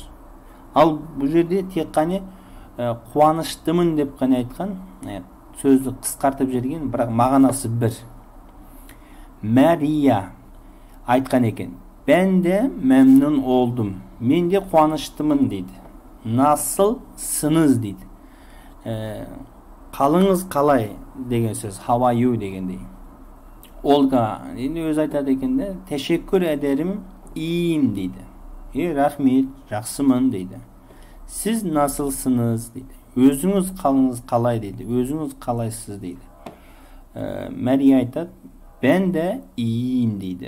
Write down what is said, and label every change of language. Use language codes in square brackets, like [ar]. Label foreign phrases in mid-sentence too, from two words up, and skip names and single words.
[kk] Ал бұл жерде тек қана қуаныштымын деп қана айтқан, сөзді қысқартып жерген, бірақ мағынасы бір. Мәрия айтқан екен, [tr] ben de memnun oldum. [kk] Мен де қуаныштымын дейді. Nasılsınız дейді. Қалыңыз қалай деген сөз. [en] How are you [kk] дегендей. Olga енді өз айтады екен де, [tr] teşekkür ederim, iyiyim [kk] дейді. Рахмет, жақсымын дейді. [tr] Siz nasılsınız [kk] дейді. Өзіңіз қалыңыз қалай дейді. Өзіңіз қалайсыз дейді. Мәрия айтады, [tr] ben de iyiyim [kk] дейді.